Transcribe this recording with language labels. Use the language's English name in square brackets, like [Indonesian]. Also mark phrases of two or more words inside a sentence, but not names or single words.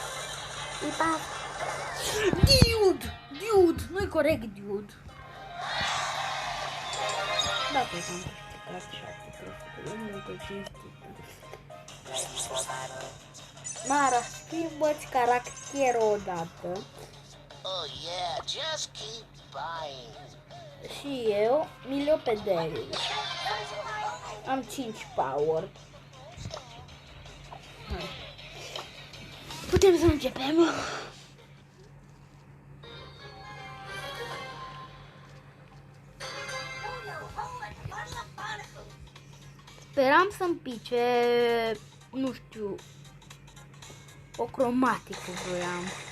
[Romanian] Dude, nu-i corect, dude. Da, pe am Mara, schimbă-ți caracterul odată. [English] Oh yeah, just keep buying. [Romanian] Și eu mi-l pe Daryl. Am 5 power. Hai. Putem să începem. Speram să-mi pice, nu știu, o cromatică vroiam.